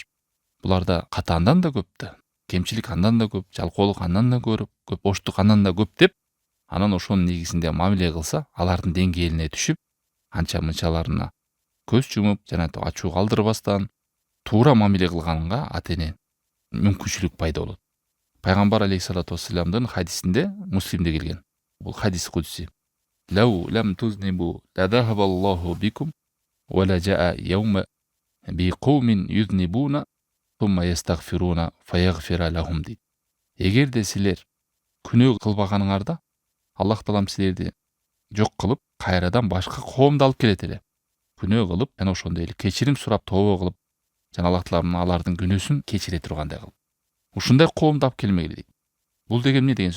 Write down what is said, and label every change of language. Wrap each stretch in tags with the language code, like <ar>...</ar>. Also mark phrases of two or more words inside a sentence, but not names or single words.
<ky>Буларда ката андан да көп да, кемчилик андан да көп, жалкоолук андан да көп, боштук андан да көп деп, анан ошонун негизинде мамиле кылса, алардын деңгээлине түшүп, анча мынчаларына көз жумуп, жана ачуу калтырбастан туура мамиле кылганга ата эне мүмкүнчүлүк пайда болот. Пайгамбар</ky> <ar>عليه الصلاة والسلام</ar> <ky>хадисинде, Муслимде келген.</ky> <ar>Бул حديث قدسي لو لم تذنبوا لذهب الله بكم ولجاء يوما بقوم يذنبون ثم يستغفرون فيغفر لهم дейт.</ar> <ky>Эгерде силер күнөө кылбаганыңарда, Аллах Таалам силерди жок кылып, кайрадан башка коомду алып келет эле. Күнөө кылып, жана ошондой эле кечирим сурап тообо кылып, жана Аллах Таалам алардын күнөөсүн кечире тургандай кылып. Ушундай коомду алып келмегиле дейт. Бул деген эмне деген сөз?</ky>